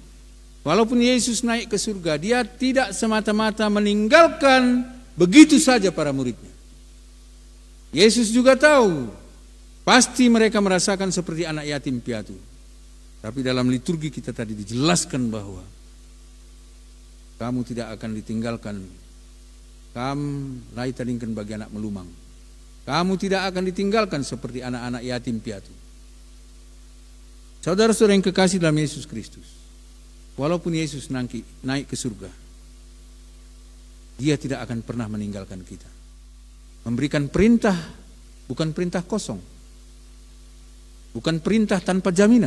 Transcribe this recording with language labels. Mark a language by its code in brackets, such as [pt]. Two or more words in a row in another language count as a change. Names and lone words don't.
[id] Walaupun Yesus naik ke surga, dia tidak semata-mata meninggalkan begitu saja para muridnya. Yesus juga tahu, pasti mereka merasakan seperti anak yatim piatu. Tapi dalam liturgi kita tadi dijelaskan bahwa kamu tidak akan ditinggalkan. [btx] Kamu lai tadingkan bagi anak melumang. [id] Kamu tidak akan ditinggalkan seperti anak-anak yatim piatu. Saudara-saudara yang kekasih dalam Yesus Kristus, walaupun Yesus naik ke surga, Dia tidak akan pernah meninggalkan kita. Memberikan perintah, bukan perintah kosong, bukan perintah tanpa jaminan.